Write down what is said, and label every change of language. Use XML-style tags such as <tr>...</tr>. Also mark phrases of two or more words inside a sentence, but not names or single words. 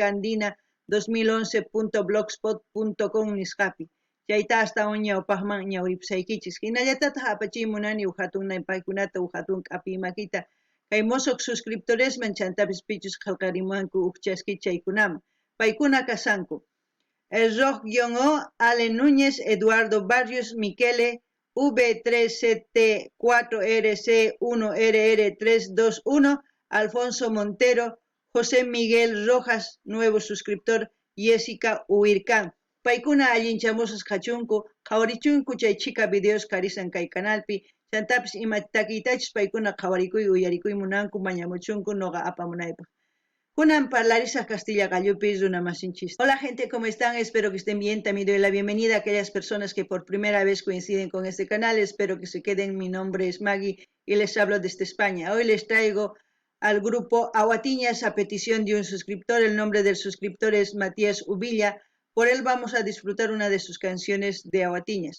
<qu>Andina 2011.blogspot.com nisqapi chayta hasta ñawpaqman ñawripusaykichis hinallatataq apachimunani huk hatun paykunata huk hatun k'api makita kay mosoq suscriptoresman chantapis pichus qillqarimunku huk chaski chaykunaman paykuna kasanku Rock-O, Ale Núñez, Eduardo Barrios, Miquele, V3CT4RC1RR321, Alfonso Montero, José Miguel Rojas,</qu> <es>nuevo suscriptor,</es> <qu>Jessica Huircán. Paykuna allinchamusas kachunku, qhawarichunku chay chika videos karisan kay canalpi, chantapis ima takiytachis paykuna qhawarikuy uyarikuy munanku mañamuchunku noqa apamunaypaq. Kunan parlarisaq Castilla Gallupi runamasinchis.</qu> <es>Hola gente, ¿cómo están? Espero que estén bien. También doy la bienvenida a aquellas personas que por primera vez coinciden con este canal. Espero que se queden. Mi nombre es Maggie y les hablo desde España. Hoy les traigo al grupo Aguatiñas a petición de un suscriptor. El nombre del suscriptor es Matías Uvilla. Por él vamos a disfrutar una de sus canciones de Aguatiñas.</es>